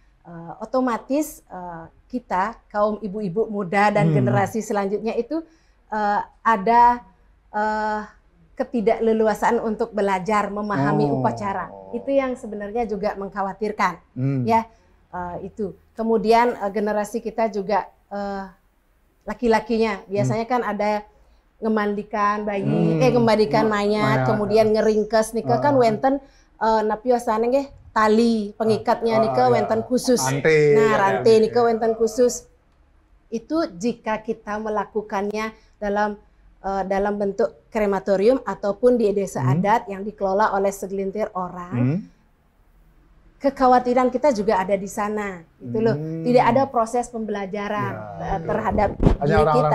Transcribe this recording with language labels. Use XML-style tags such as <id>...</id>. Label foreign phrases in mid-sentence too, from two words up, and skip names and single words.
<id>otomatis kita kaum ibu-ibu muda dan generasi selanjutnya itu ada ketidakleluasaan untuk belajar memahami upacara. Itu yang sebenarnya juga mengkhawatirkan, ya itu. Kemudian generasi kita juga laki-lakinya biasanya kan ada ngemandikan bayi, ngemandikan mayat, kemudian ngeringkes</id> <ban>nika kan wenten napiosane nggih</ban> <id>tali pengikatnya</id> <ban>nika wenten khusus. Rantai nika wenten khusus.</ban> <id>Itu jika kita melakukannya dalam bentuk krematorium ataupun di desa adat yang dikelola oleh segelintir orang, kekhawatiran kita juga ada di sana, gitu loh. Tidak ada proses pembelajaran terhadap diri kita.</id>